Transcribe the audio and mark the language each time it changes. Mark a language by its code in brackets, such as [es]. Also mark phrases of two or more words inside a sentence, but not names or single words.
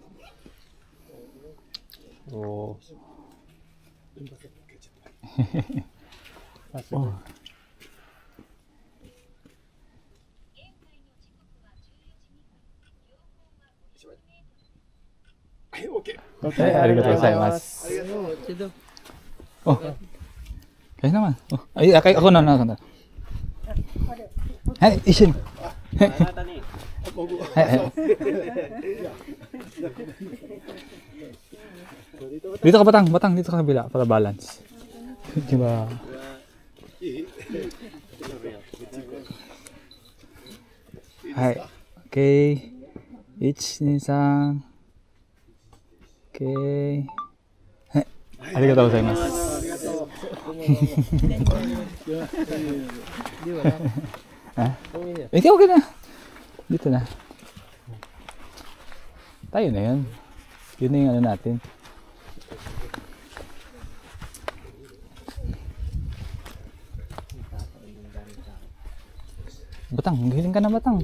[tl] Oo. Oh. [ja] Okay, ありがとうございます. [tl] Oh. Kayo naman. Oh. Ay, ako na. Hey, isin. Hey. Dito ka batang, dito ka kabila para balance. Diba? Hai. Okay. [ja] 一、二、三. [en] Okay. Hai. [ja] ありがとうございます. [tl] Hindi, okay na. Dito na. Tayo na yun. Yun na yung ano natin. Batang, giling ka na batang.